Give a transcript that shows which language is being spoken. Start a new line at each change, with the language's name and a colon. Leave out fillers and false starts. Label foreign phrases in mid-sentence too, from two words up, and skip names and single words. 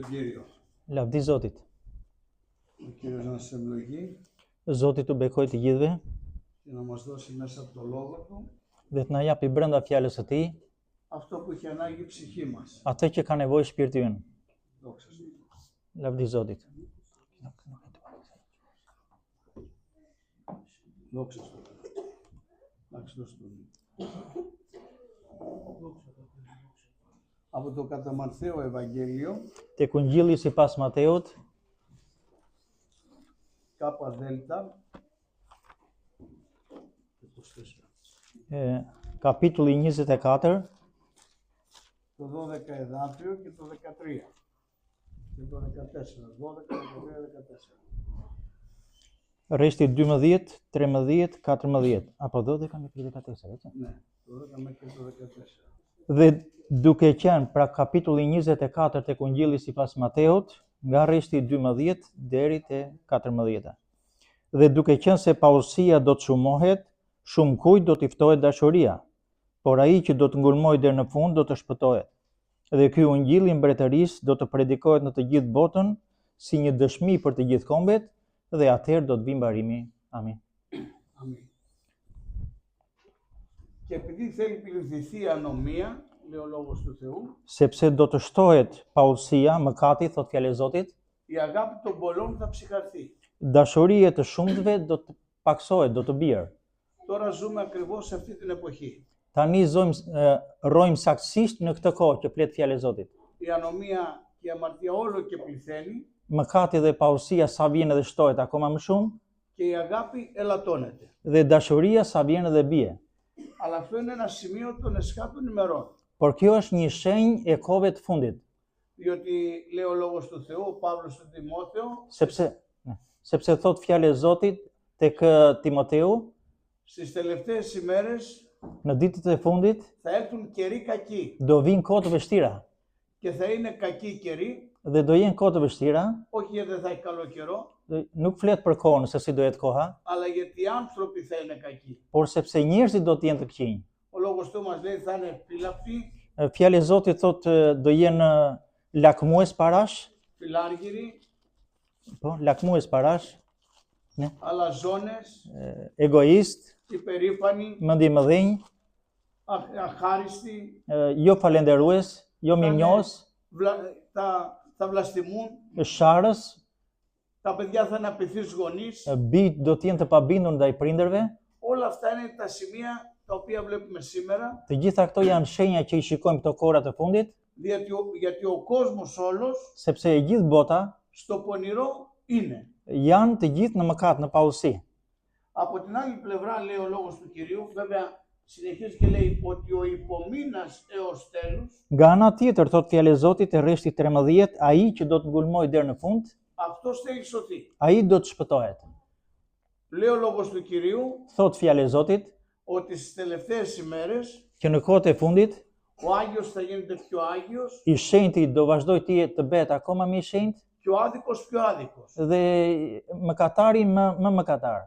Greek: Κύριο.
Albanian: Lavdi Zotit.
Greek: Ο Κύριος να σας ευλογεί
Albanian: Zoti t'u bekoj të gjithëve
Greek: και να μας δώσει μέσα από το Λόγο Του
Albanian: dhe të na japi brenda fjalës së Tij
Greek: αυτό που έχει ανάγκη η ψυχή μας.
Albanian: atë që ka nevojë shpirti ynë.
Greek: Δόξα σου.
Albanian: Lavdi Zotit.
Greek: Δόξα σου. Εντάξει, δώσε το. Από το κατά Ματθαίο Ευαγγέλιο,
Albanian: Tek Ungjilli sipas Mateut,
Greek: κάπα δέλτα,
Albanian: kapitulli 24,
Greek: το 12 εδάφιο και το 13. Και το 14. 12, 13, 14.
Albanian: rreshti 12, 13, 14, apo 12
Greek: μέχρι 14, έτσι. Ναι, το 12 μέχρι το 14.
Albanian: Dhe duke qenë pra kapitulli 24 tek Ungjilli sipas Mateut, nga rreshti 12 deri te 14. Dhe duke qenë se paosia do të shumohet, shumë kujt do t'i ftohet dashuria, por ai që do të ngulmojë deri në fund do të shpëtohet. Dhe ky Ungjilli i mbretërisë do të predikohet në të gjithë botën si një dëshmi për të gjithë kombet, dhe atëherë do të vijë mbarimi. Amin.
Greek: Αμήν. Και επειδή θέλει πληθυνθεί η ανομία, λέει ο Λόγος του Θεού,
Albanian: Sepse do të shtohet paosia, mëkati, thot fjalë e Zotit,
Greek: η αγάπη των πολλών θα ψυχαρθεί.
Albanian: dashuria e të shumtëve do të paksohet, do të bjerë.
Greek: Τώρα ζούμε ακριβώς σε αυτή την εποχή.
Albanian: Tani rrojmë saktësisht në këtë kohë që flet fjalë e Zotit.
Greek: Η ανομία και η αμαρτία όλο και πληθαίνει
Albanian: Mëkati dhe paosia sa vjen edhe shtohet akoma më shumë,
Greek: και η αγάπη ελαττώνεται.
Albanian: dhe dashuria sa vjen edhe bie.
Greek: Αλλά αυτό είναι ένα σημείο των εσχάτων ημερών.
Albanian: Por kjo është një shenjë e kohëve të fundit,
Greek: Διότι λέει ο Λόγος του Θεού, ο Παύλος στον Τιμόθεο,
Albanian: sepse thot fjalë e Zotit tek Timoteu,
Greek: στις τελευταίες ημέρες
Albanian: në ditët e fundit
Greek: θα έρθουν καιροί κακοί.
Albanian: do vinë kohë të vështira.
Greek: Και θα είναι κακοί καιροί,
Albanian: Dhe do jenë kohë të vështira,
Greek: όχι γιατί δεν θα έχει καλό καιρό,
Albanian: nuk flet për kohën se si do jetë koha,
Greek: αλλά γιατί οι άνθρωποι θα είναι κακοί.
Albanian: por sepse njerëzit do të jenë të këqij.
Greek: Ο Λόγος του μας λέει θα είναι φύλαυτοι,
Albanian: Fjalë e Zotit thot do jenë lakmues parash,
Greek: φιλάργυροι,
Albanian: po, lakmues parash,
Greek: αλαζόνες,
Albanian: egoist,
Greek: υπερήφανοι,
Albanian: mendimëdhenj,
Greek: αχάριστοι,
Albanian: jo falenderues, jo mirënjohës,
Greek: θα βλαστημούν,
Albanian: sharrës,
Greek: τα παιδιά θα είναι απειθείς γονείς.
Albanian: bijt do të jenë të pabindur ndaj prindërve.
Greek: Όλα αυτά είναι τα σημεία τα οποία βλέπουμε σήμερα,
Albanian: Të gjitha këto janë shenja që i shikojmë këto kohëra të fundit,
Greek: γιατί ο κόσμος όλος
Albanian: sepse e gjithë bota
Greek: στο πονηρό είναι.
Albanian: janë të gjithë në mëkat, në paosi.
Greek: Από την άλλη πλευρά λέει ο Λόγος του Κυρίου, βέβαια συνεχίζει και λέει ότι ο υπομείνας έως τέλους,
Albanian: Nga ana tjetër, thot fjalë e Zotit e rreshti 13, ai që do të ngulmojë deri në fund,
Greek: αυτός θέλει σωθεί.
Albanian: ai do të shpëtohet.
Greek: Λέει ο Λόγος του Κυρίου
Albanian: Thot fjalë e Zotit
Greek: ότι στις τελευταίες ημέρες
Albanian: që në kohët e fundit
Greek: ο Άγιος θα γίνεται πιο Άγιος
Albanian: i shenjti do vazhdoj të bëhet akoma më i shenjtë
Greek: και ο άδικος πιο άδικος.
Albanian: dhe mëkatari më mëkatar.